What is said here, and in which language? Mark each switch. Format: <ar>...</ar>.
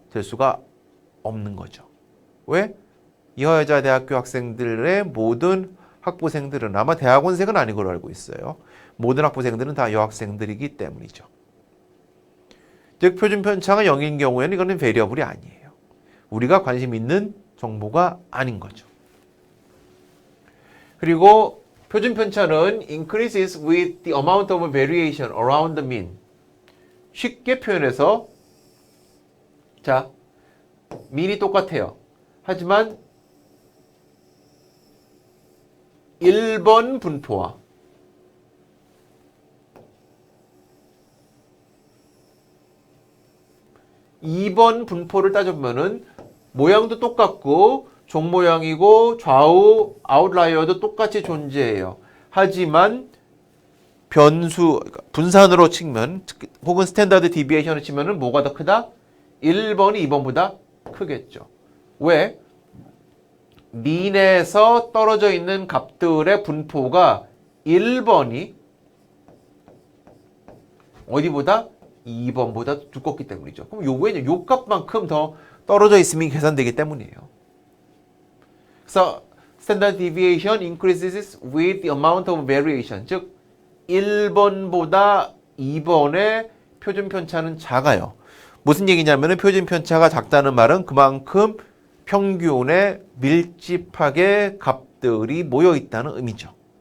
<ko>될 수가 없는 거죠. 왜? 이화여자 대학교 학생들의 모든 학부생들은 아마 대학원생은 아닌 걸로 알고 있어요. 모든 학부생들은 다 여학생들이기 때문이죠. 즉 표준 편차가 0인 경우에는 이거는 베리어블이 아니에요. 우리가 관심 있는 정보가 아닌 거죠. 그리고 표준 편차는</ko> <en>increases with the amount of variation around the mean.</en> <ko>쉽게 표현해서 자, mean이 똑같아요. 하지만 1번 분포와 2번 분포를 따져보면은 모양도 똑같고 종 모양이고 좌우 아웃라이어도 똑같이 존재해요. 하지만 변수 분산으로 치면 혹은 스탠다드 디비에이션을 치면은 뭐가 더 크다? 1번이 2번보다 크겠죠. 왜? 민에서 떨어져 있는 값들의 분포가 1번이 어디보다? 2번보다 두껍기 때문이죠. 그럼 요거에는 요 값만큼 더 떨어져 있으면 계산되기 때문이에요. 그래서</ko> <en>standard deviation increases with the amount of variation.</en> <ko>즉 1번보다 2번의 표준 편차는 작아요. 무슨 얘기냐면은 표준 편차가 작다는 말은 그만큼 평균에 밀집하게 값들이 모여 있다는 의미죠.</ko>